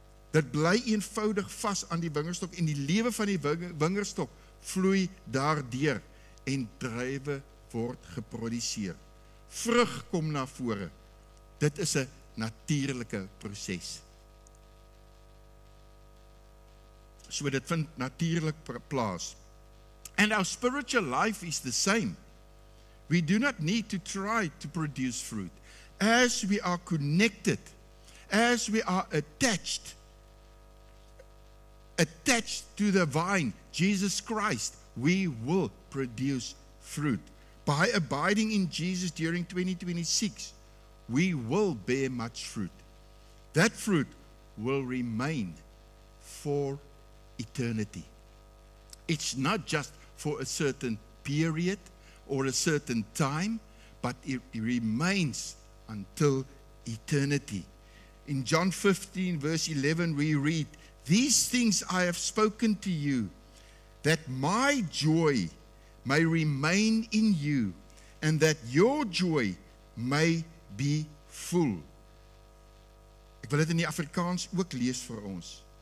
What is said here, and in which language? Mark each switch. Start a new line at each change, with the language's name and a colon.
Afrikaans: Dit bly eenvoudig vas aan die wingerdstok en die lewe van die wingerdstok vloei daardeur en druiwe word geproduseer. Vrug kom na vore. Dit is 'n natuurlike proses. So dit vind natuurlik plaas.
English: And our spiritual life is the same. We do not need to try to produce fruit. As we are connected, as we are attached to the vine, Jesus Christ, we will produce fruit. By abiding in Jesus during 2026, we will bear much fruit. That fruit will remain for eternity. It's not just for a certain period or a certain time, but it remains until eternity. In John 15 verse 11 we read, "These things I have spoken to you, that my joy may remain in you, and that your joy may be full."
Afrikaans: Ek wil dit in die Afrikaans ook lees vir ons.